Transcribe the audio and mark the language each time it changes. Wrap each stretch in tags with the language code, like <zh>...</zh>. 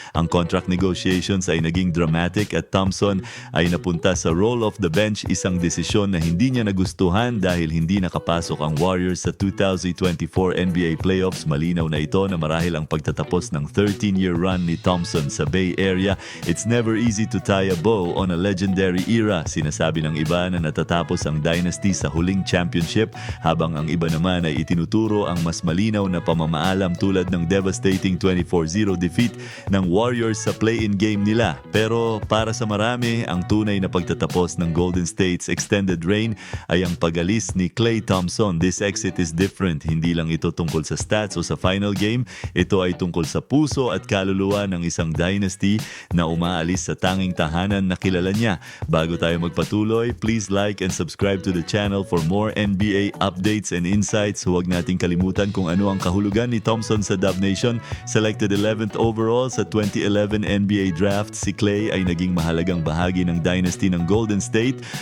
<tl>Ang contract negotiations ay naging dramatic at Thompson ay napunta sa</tl> <en>role of the bench,</en> <tl>isang desisyon na hindi niya nagustuhan dahil hindi nakapasok ang Warriors sa 2024 NBA playoffs. Malinaw na ito na marahil ang pagtatapos ng 13-year run ni Thompson sa Bay Area.</tl> <en>It's never easy to tie a bow on a legendary era.</en> <tl>Sinasabi ng iba na natatapos ang dynasty sa huling championship, habang ang iba naman ay itinuturo ang mas malinaw na pamamaalam tulad ng devastating 24-0 defeat ng Warriors sa play-in game nila. Pero para sa marami, ang tunay na pagtatapos ng Golden State's extended reign ay ang pag-alis ni Klay Thompson.</tl> <en>This exit is different.</en> <tl>Hindi lang ito tungkol sa stats o sa final game. Ito ay tungkol sa puso at kaluluwa ng isang dynasty na umaalis sa tanging tahanan na kilala niya. Bago tayo magpatuloy,</tl> <en>please like and subscribe to the channel for more NBA updates and insights.</en> <tl>Huwag nating kalimutan kung ano ang kahulugan ni Thompson sa Dub Nation. Selected 11th overall sa 2011 NBA Draft, si Klay ay naging mahalagang bahagi ng dynasty ng Golden State.</tl>